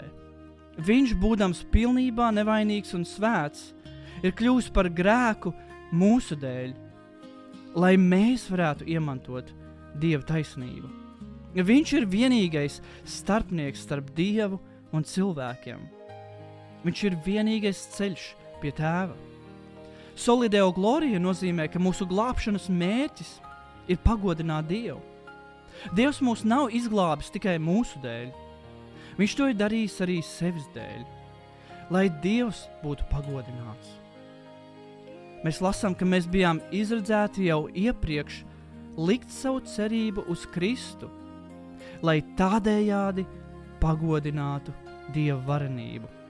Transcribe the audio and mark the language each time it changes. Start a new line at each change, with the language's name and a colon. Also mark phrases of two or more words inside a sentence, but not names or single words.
Latvian: Viņš, būdams pilnībā nevainīgs un svēts, ir kļuvis par grēku mūsu dēļ, lai mēs varētu iemantot Dieva taisnību. Viņš ir vienīgais starpnieks starp Dievu un cilvēkiem. Viņš ir vienīgais ceļš pie Tēva.
Latin: Soli deo gloria
Latvian: nozīmē, ka mūsu glābšanas mērķis ir pagodināt Dievu. Dievs mūs nav izglābis tikai mūsu dēļ. Viņš to ir darījis arī sevis dēļ, lai Dievs būtu pagodināts. Mēs lasām, ka mēs bijām izredzēti jau iepriekš likt savu cerību uz Kristu, lai tādējādi pagodinātu Dieva varenību.